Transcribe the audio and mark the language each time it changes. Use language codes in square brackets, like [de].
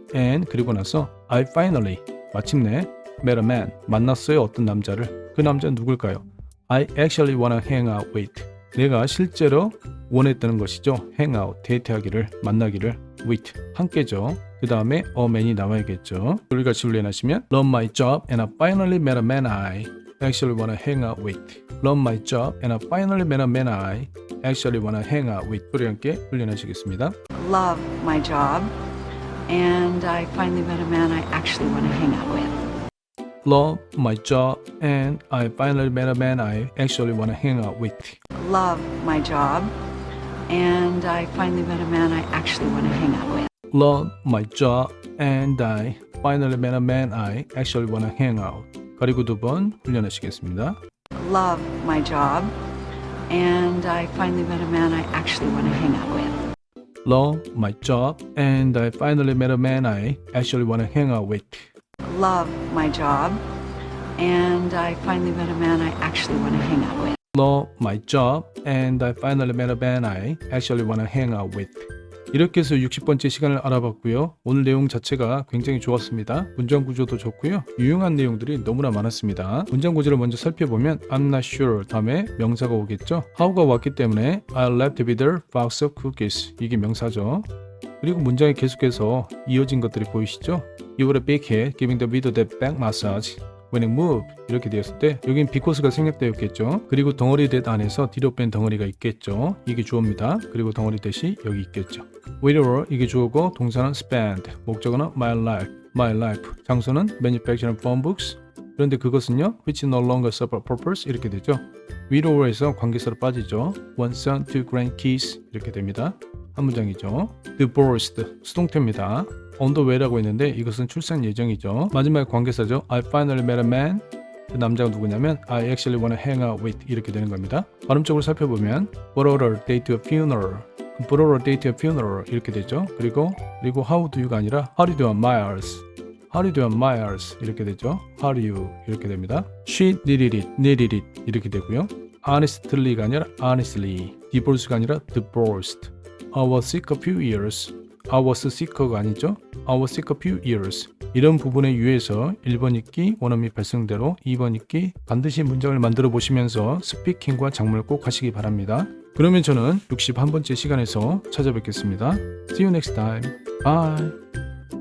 [en] And [ko] 그리고 나서 [en] I finally [ko] 마침내 [en] met a man [ko] 만났어요 어떤 남자를. 그 남자는 누굴까요? [en] I actually wanna hang out with. [ko] 내가 실제로 원했다는 것이죠. [en] hang out [ko] 데이트하기를 만나기를 with 함께죠. 그 다음에 [en] a man이 [ko] 나와야겠죠. 우리 같이 훈련하시면 [en] Love my job and I finally met a man I actually wanna hang out with. Love my job and I finally met a man I actually wanna hang out with. [ko] 소리 함께 훈련하시겠습니다. [en] Love my job. And I finally met a man I actually want to hang out with. Love my job and I finally met a man I actually wanna hang out with. Love my job. And I finally met a man I actually want to hang out with. Love my job and I finally met a man I actually wanna hang out. [ko] 가리고 두 번 훈련하시겠습니다. [en] Love my job. And I finally met a man I actually want to hang out with. Love my job and I finally met a man I actually wanna hang out with. Love my job. And I finally met a man I actually want to hang out with. Love my job and I finally met a man I actually wanna hang out with. [ko] 이렇게 해서 60번째 시간을 알아봤고요. 오늘 내용 자체가 굉장히 좋았습니다. 문장 구조도 좋고요. 유용한 내용들이 너무나 많았습니다. 문장 구조를 먼저 살펴보면 [en] I'm not sure [ko] 다음에 명사가 오겠죠. how가 왔기 때문에 [en] I left with a box of cookies [ko] 이게 명사죠. 그리고 문장이 계속해서 이어진 것들이 보이시죠? [en] You were a big hit giving the widow that back massage. When it moved [ko] 이렇게 되었을 때 여긴 because가 생략되었겠죠. 그리고 덩어리 that 안에서 뒤로 뺀 덩어리가 있겠죠. 이게 주어입니다. 그리고 덩어리 that이 여기 있겠죠. [en] Widower [ko] 이게 주어고 동사는 [en] spend [ko] 목적어는 [en] my life [ko] 장소는 [en] manufacturing phone books [ko] 그런데 그것은요 [en] which no longer serve a purpose [ko] 이렇게 되죠. widower에서 관계사로 빠지죠. [en] one son, two grandkids [ko] 이렇게 됩니다. 한 문장이죠. divorced 수동태입니다. [en] on the way라고 [ko] 했는데 이것은 출산 예정이죠. 마지막에 관계사죠. [en] I finally met a man. [ko] 그 남자가 누구냐면 [en] I actually wanna hang out with [ko] 이렇게 되는 겁니다. 발음적으로 살펴보면 [en] brought her day to a funeral. brought her day to a funeral [ko] 이렇게 되죠. 그리고 [en] how do you가 아니라 how do you do on Myers. how do you do on Myers [ko] 이렇게 되죠. [en] how do you [ko] 이렇게 됩니다. [en] she needed it [ko] 이렇게 되고요. honestly가 아니라 honestly. divorce가 아니라 divorced. [en] I was sick a few years. I was sick [ko] 가 아니죠. [en] I was sick a few years. [ko] 이런 부분에 유의해서 1번 읽기 원어민 발성대로 2번 읽기 반드시 문장을 만들어 보시면서 스피킹과 작문을 꼭 하시기 바랍니다. 그러면 저는 61번째 시간에서 찾아뵙겠습니다. [en] See you next time. Bye.